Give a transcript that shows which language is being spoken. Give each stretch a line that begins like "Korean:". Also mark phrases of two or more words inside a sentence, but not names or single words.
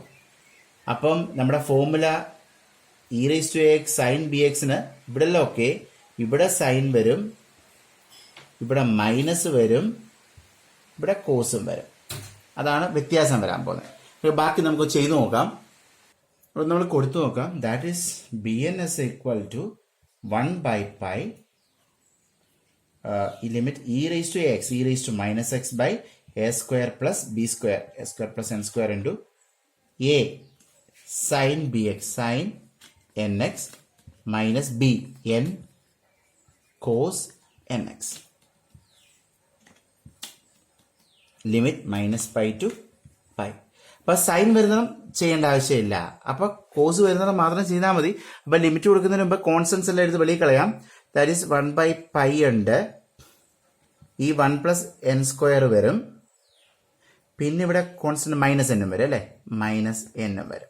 Malayalam: അപ്പം നമ്മുടെ ഫോമുല
English: e raised to x sin bx
Malayalam: ഇവിടെ എല്ലാം ഓക്കെ, ഇവിടെ സൈൻ വരും, ഇവിടെ മൈനസ് വരും, ഇവിടെ കോസും വരും. അതാണ് വ്യത്യാസം വരാൻ പോകുന്നത്. ബാക്കി നമുക്ക് ചെയ്തു നോക്കാം. അപ്പോൾ നമ്മൾ കൊടുത്തു നോക്കാം.
English: that is b n s equal to 1/π ഈ ലിമിറ്റ് e raised to x, e raised to -x by a square plus b square, a square plus n square into a sin bx sin nx minus b n cos nx. limit -π to π.
Malayalam: അപ്പൊ സൈൻ വരുന്നതും ചെയ്യേണ്ട ആവശ്യമില്ല, അപ്പൊ കോസ് വരുന്നത് മാത്രം ചെയ്താൽ മതി. അപ്പൊ ലിമിറ്റ് കൊടുക്കുന്നതിന് മുമ്പ് കോൺസ്റ്റൻസ് എല്ലാം എടുത്ത് വെളിയിൽ കളയാം.
English: that is
Malayalam: 1/π ഉണ്ട്, ഈ 1 + n സ്ക്വയർ വരും, പിന്നെ ഇവിടെ കോൺസ്റ്റന്റ് -n വരും അല്ലേ, -n വരും.